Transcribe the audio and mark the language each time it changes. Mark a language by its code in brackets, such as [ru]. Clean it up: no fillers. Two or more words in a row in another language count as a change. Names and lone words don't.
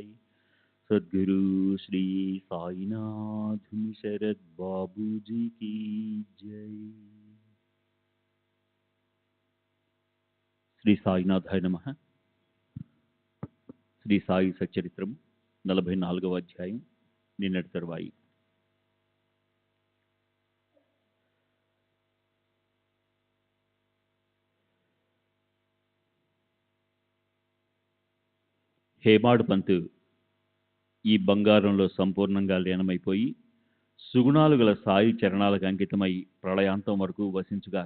[hi] सद्गुरु श्री साईनाथ शरद बाबू जी की जय। [te] శ్రీ సాయినాథాయ నమః. శ్రీ సాయి సచ్చరిత్రము 44వ అధ్యాయం నిన్నటి తరువాయి. హేమాడు పంతు ఈ బంగారంలో సంపూర్ణంగా లీనమైపోయి సుగుణాలు గల సాయి చరణాలకు అంకితమై ప్రళయాంతం వరకు వసించుగాక.